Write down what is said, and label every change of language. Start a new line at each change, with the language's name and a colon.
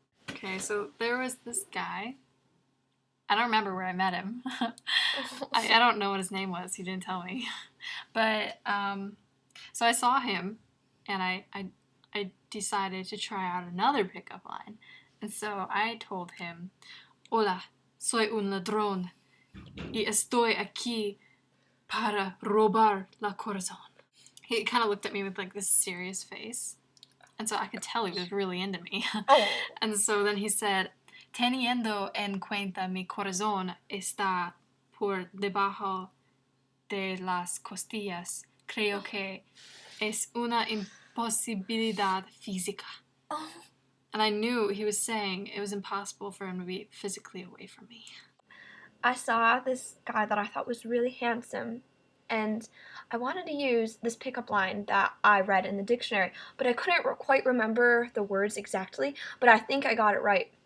English: Okay, so there was this guy. I don't remember where I met him. I don't know what his name was. He didn't tell me. But so I saw him, and I decided to try out another pickup line.
Spanish: And so I told him, Hola, soy un ladrón y estoy aquí para robar la corazón.
English: He kind of looked at me with like this serious face. And so I could tell he was really into me. Oh.
Spanish: And so then he said, Teniendo en cuenta mi corazón está por debajo de las costillas, creo que es una imposibilidad física.
English: Oh. And I knew he was saying it was impossible for him to be physically away from me. I saw this guy that I thought was really handsome, and I wanted to use this pickup line that I read in the dictionary, but I couldn't quite remember the words exactly, but I think I got it right.